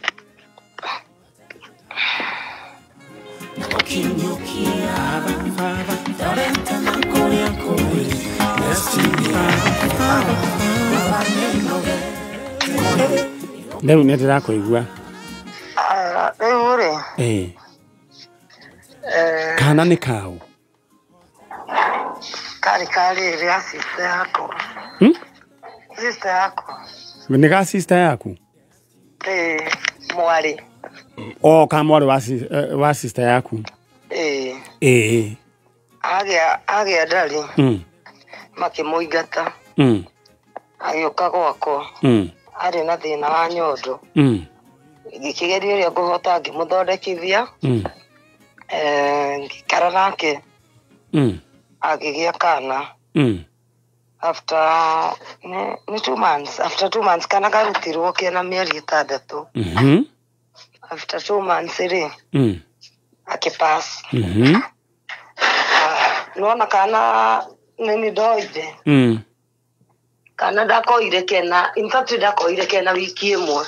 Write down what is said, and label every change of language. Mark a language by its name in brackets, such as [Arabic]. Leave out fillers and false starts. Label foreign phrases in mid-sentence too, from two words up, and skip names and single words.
[Kikuyu] Rĩu nĩ ndĩrakũigua. Rĩu rĩ. Kana nĩ kaũ? Karĩ rĩa sister yako. Sister yako. Nĩ ga sister yaku? Mwarĩ. Ka mwarĩ wa sister yaku? Agĩa ndarĩ. Makĩmũingata. Agĩũka gwakwa. Arĩ na thĩna wa nyondo. Ngĩkĩgeria ũrĩa ngũhota ngĩmũthondekithia. Ngĩikara nake. Agĩgĩa kana. [English] After 2 months. After 2 months [Kikuyu] kana karutirwo kena mĩeri 6. [English] After 2 months rĩ. Akipass. [Kikuyu] Nona kana nini ndoide. Kana ndakoire kena. [English] In fact [Kikuyu] ndakoire kena wiki ĩmwe.